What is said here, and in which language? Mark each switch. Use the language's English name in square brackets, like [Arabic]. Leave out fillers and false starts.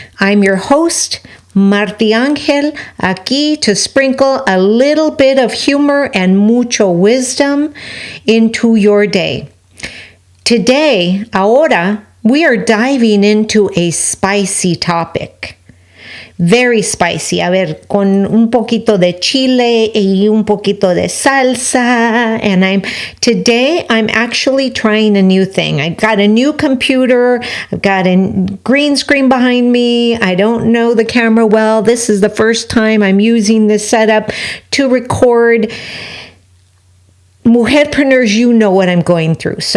[English] I'm your host, Marti Angel, aquí to sprinkle a little bit of humor and mucho wisdom into your day. Today, ahora, we are diving into a spicy topic. Very spicy. [Spanish] A ver, con un poquito de chile y un poquito de salsa. [English] And today I'm actually trying a new thing. I got a new computer. I've got a green screen behind me. I don't know the camera well. This is the first time I'm using this setup to record. Mujerpreneurs, you know what I'm going through.